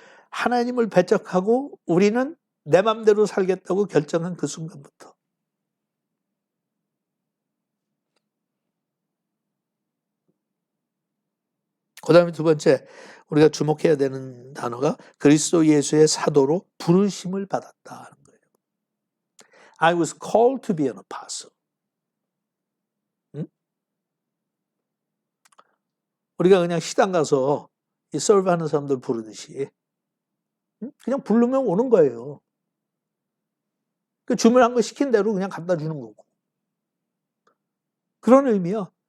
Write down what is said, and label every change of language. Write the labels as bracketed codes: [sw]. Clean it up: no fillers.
[ko] 하나님을 배척하고 우리는 내 맘대로 살겠다고 결정한 그 순간부터. 그 다음에 두 번째 우리가 주목해야 되는 단어가 그리스도 예수의 사도로 부르심을 받았다는 거예요. [en] I was called to be an apostle. [ko] 응? 우리가 그냥 시당 가서 이 서브하는 사람들 부르듯이 그냥 부르면 오는 거예요. 그 주문한 거 시킨 대로 그냥 갖다 주는 거고. 그런 의미야.